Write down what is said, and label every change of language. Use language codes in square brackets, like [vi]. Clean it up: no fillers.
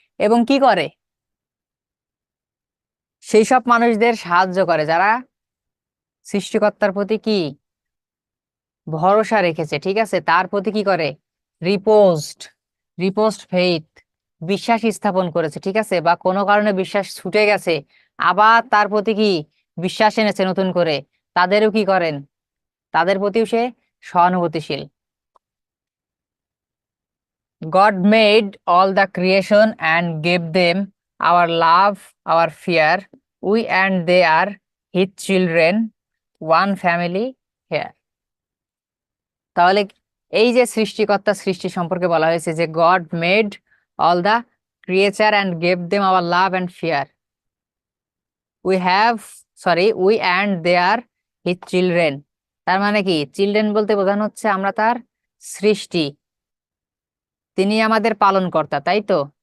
[bn] এবং কি করে, সেই সব মানুষদের সাহায্য করে যারা সৃষ্টিকর্তার প্রতি কি ভরসা রেখেছে, ঠিক আছে, তার প্রতি কি করে, [en] reposed, reposed faith, [bn] বিশ্বাস স্থাপন করেছে, ঠিক আছে, বা কোনো কারণে বিশ্বাস ছুটে গেছে, আবার তার প্রতি কি বিশ্বাস এনেছে নতুন করে, তাদেরও কি করেন, তাদের প্রতিও সে সহানুভূতিশীল। [en] God made all the creation and gave them our love, our fear. We and they are his children, one family here। [bn] তাহলে এই যে সৃষ্টিকর্তা সৃষ্টি সম্পর্কে বলা হয়েছে যে [en] God made all the creature and gave them our love and fear. We have, sorry, we and they are his children. [bn] তার মানে কি, চিলড্রেন বলতে বোঝানো হচ্ছে আমরা তার সৃষ্টি, তিনি আমাদের পালনকর্তা, তাই তো।